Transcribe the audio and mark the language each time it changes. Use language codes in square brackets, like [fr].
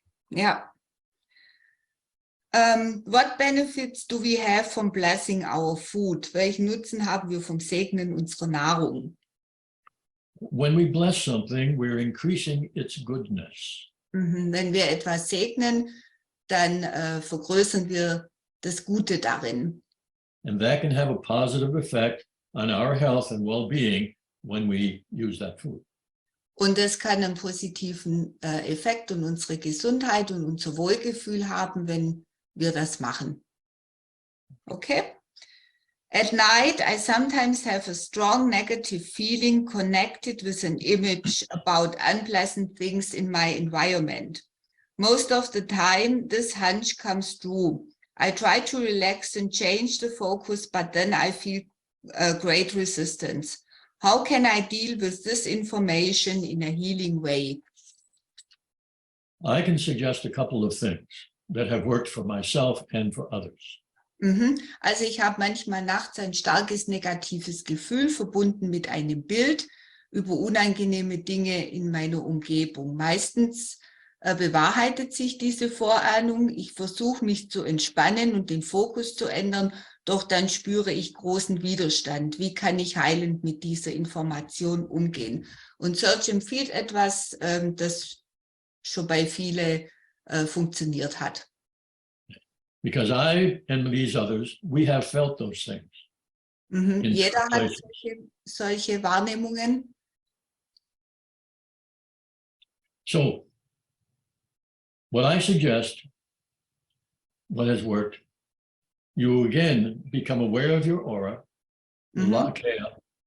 [de] Ja. [en] What benefits do we have from blessing our food? [de] Welchen Nutzen haben wir vom Segnen unserer Nahrung? [en] When we bless something, we're increasing its goodness. [de] Wenn wir etwas segnen, dann vergrößern wir das Gute darin. [en] And that can have a positive effect on our health and well-being when we use that food. [de] Und das kann einen positiven Effekt on unsere Gesundheit und unser Wohlgefühl haben, wenn wir das machen. Okay? [en] At night, I sometimes have a strong negative feeling connected with an image about unpleasant things in my environment. Most of the time, this hunch comes true. I try to relax and change the focus, but then I feel great resistance. How can I deal with this information in a healing way? I can suggest a couple of things that have worked for myself and for others. [de] Also ich habe manchmal nachts ein starkes negatives Gefühl verbunden mit einem Bild über unangenehme Dinge in meiner Umgebung. Meistens bewahrheitet sich diese Vorahnung. Ich versuche mich zu entspannen und den Fokus zu ändern, doch dann spüre ich großen Widerstand. Wie kann ich heilend mit dieser Information umgehen? Und Serge empfiehlt etwas, das schon bei vielen funktioniert hat. [en] Because I and these others, we have felt those things. [de] Jeder hat solche Wahrnehmungen. [en] So, what I suggest, what has worked, you again become aware of your aura, lock it up,